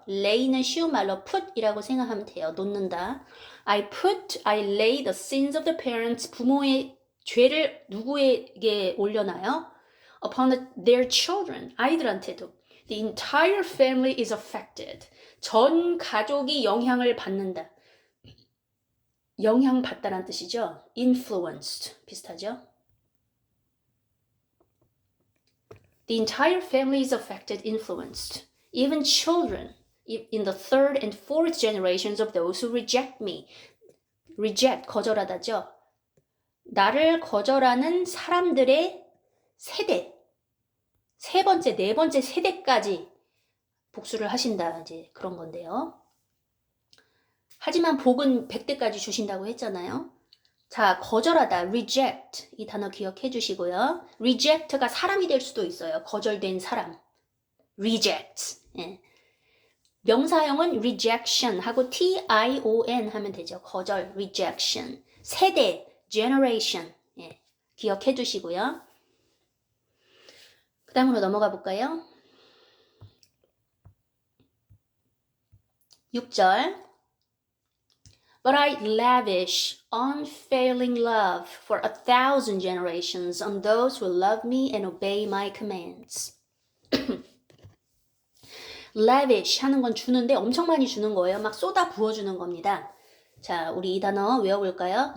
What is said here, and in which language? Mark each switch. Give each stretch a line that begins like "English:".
Korean: lay는 쉬운 말로 put이라고 생각하면 돼요. 놓는다.
English: I lay the sins of the parents.
Korean: 부모의 죄를 누구에게 올려놔요?
English: Upon their children.
Korean: 아이들한테도.
English: The entire family is affected.
Korean: 전 가족이 영향을 받는다. 영향받다란 뜻이죠. influenced 비슷하죠.
English: The entire family is affected, influenced. Even children in the third and fourth generations of those who reject me.
Korean: reject, 거절하다죠. 나를 거절하는 사람들의 세대, 세 번째, 네 번째 세대까지 복수를 하신다. 이제 그런 건데요. 하지만 복은 100대까지 주신다고 했잖아요. 자, 거절하다, reject 이 단어 기억해 주시고요. reject가 사람이 될 수도 있어요. 거절된 사람. reject. 예. 명사형은 rejection 하고 tion 하면 되죠. 거절, rejection. 세대, generation. 예. 기억해 두시고요. 그 다음으로 넘어가 볼까요? 6절.
English: But I lavish unfailing love for 1,000 generations on those who love me and obey my commands.
Korean: lavish 하는 건 주는데 엄청 많이 주는 거예요. 막 쏟아 부어주는 겁니다. 자, 우리 이 단어 외워볼까요?